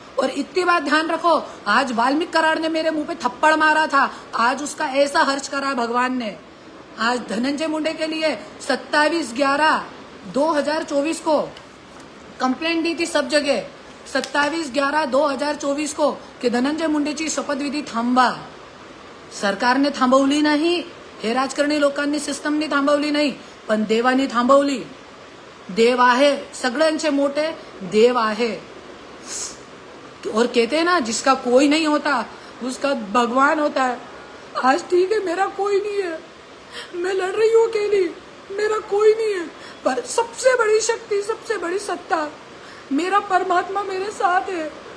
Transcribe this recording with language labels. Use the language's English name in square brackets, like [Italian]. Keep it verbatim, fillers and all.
[Hindi] और इतनी बात ध्यान रखो, आज वाल्मीकि कराड़ ने मेरे मुंह पे थप्पड़ मारा था, आज उसका ऐसा हर्ष करा भगवान ने। आज धनंजय मुंडे के लिए सत्ताईस ग्यारह दो हजार चौबीस को कंप्लेंट दी थी सब जगह, सत्तावीस ग्यारह दो हजार चोवीस को, [Marathi] की धनंजय मुंडेची शपथविधी थांबवा. सरकारने थांबवली नाही, हे राजकारणी लोकांनी सिस्टमने थांबवली नाही, पण देवाने थांबवली. देव आहे, सगळ्यांचे मोठे देव आहे. [Hindi] और कहते हैं ना, जिसका कोई नहीं होता उसका भगवान होता है. आज ठीक है, मेरा कोई नहीं है, मैं लड़ रही हूँ अकेली, मेरा कोई नहीं है, पर सबसे बड़ी शक्ति, सबसे बड़ी सत्ता, मेरा परमात्मा मेरे साथ है.